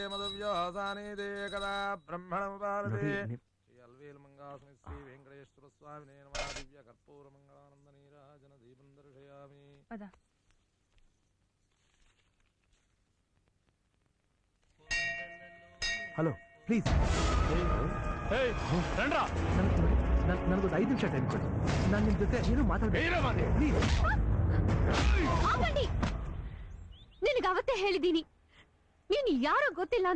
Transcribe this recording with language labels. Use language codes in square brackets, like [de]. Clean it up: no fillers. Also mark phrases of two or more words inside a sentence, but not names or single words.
[sa] मधुव्योसाने दे कदा ब्रह्मणमुपारते मंगास्मि श्री वेंकटेश्वर स्वामिने नमः दिव्य कर्पूर मंगलानंद नीराजन दीपं दर्शयामि. [kn] ಹಲೋ, ಪ್ಲೀಸ್ ನನಗೊಂದು 5 ನಿಮಿಷ ಟೈಮ್ ಕೊಡಿ. ನಾನು ನಿಮ್ ಜೊತೆ ಏನು ಮಾತಾಡ್ಬೇಕು ಪ್ಲೀಸ್. ನಿನಗೆ ಅವತ್ತೇ ಹೇಳಿದೀನಿ, ನೀನು ಯಾರೋ ಗೊತ್ತಿಲ್ಲ ಅಂತ.